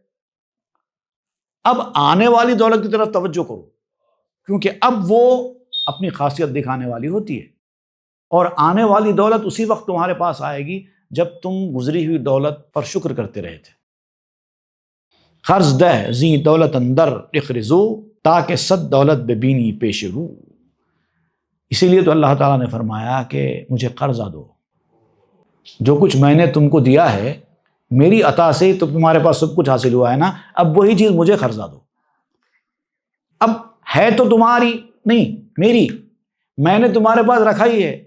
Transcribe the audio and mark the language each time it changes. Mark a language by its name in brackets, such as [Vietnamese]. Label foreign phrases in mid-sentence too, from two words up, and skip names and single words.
[Urdu] اب آنے والی دولت کی طرف توجہ کرو کیونکہ اب وہ اپنی خاصیت دکھانے والی ہوتی ہے. اور آنے والی دولت اسی وقت تمہارے پاس آئے گی جب تم گزری ہوئی دولت پر شکر کرتے رہے تھے. [Persian] قرض دہ زی دولت اندر اخرزو تاکہ صد دولت ببینی پیش رو. [Urdu] اسی لیے تو اللہ تعالیٰ نے فرمایا کہ مجھے قرضہ دو. جو کچھ میں نے تم کو دیا ہے میری عطا سے ہی تو تمہارے پاس سب کچھ حاصل ہوا ہے نا. اب وہی چیز مجھے قرضہ دو. اب ہے تو تمہاری نہیں، میری، میں نے تمہارے پاس رکھا ہی ہے.